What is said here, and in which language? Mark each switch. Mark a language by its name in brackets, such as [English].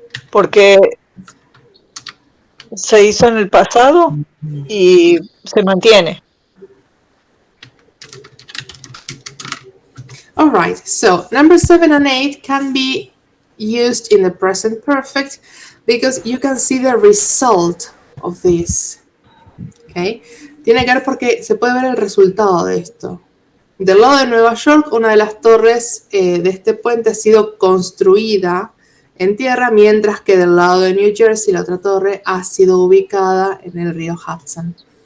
[Spanish] Porque se hizo en el pasado y se mantiene. [English] all right. So, number 7 and 8 can be used in the present perfect because you can see the result of this. Okay? [Spanish] Tiene que ver porque se puede ver el resultado de esto. Del lado de Nueva York, una de las torres de este puente ha sido construida en tierra, mientras que del lado de New Jersey la otra torre ha sido ubicada en el río Hudson.